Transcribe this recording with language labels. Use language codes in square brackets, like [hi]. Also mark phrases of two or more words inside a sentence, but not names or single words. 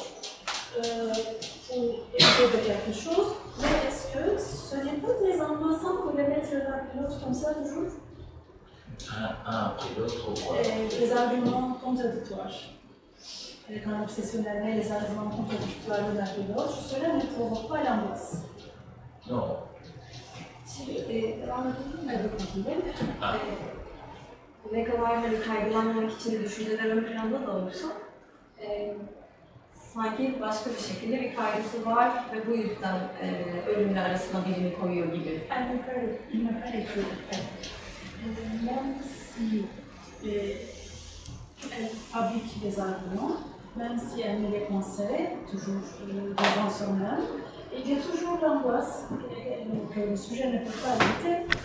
[fr] Pour essayer de quelque chose, mais est-ce que ce n'est pas très angoissant de les mettre l'un après l'autre comme ça toujours? Un après l'autre, quoi. Les arguments contradictoires. Quand l'obsessionnel met les arguments contradictoires l'un après l'autre, cela ne provoque pas l'angoisse. Non. Hadi continuer. [tr] Ne kadar hani kaygılanmamak için düşünceler ön planda da olsa Sanki başka bir şekilde bir kaygısı var ve bu yüzden ölümle arasına birini koyuyor gibi. [fr] Il me paraît que même si elle fabrique des arguments, même si elle met les conseils, toujours basant sur elle, il y a toujours l'angoisse que le sujet ne peut pas éviter.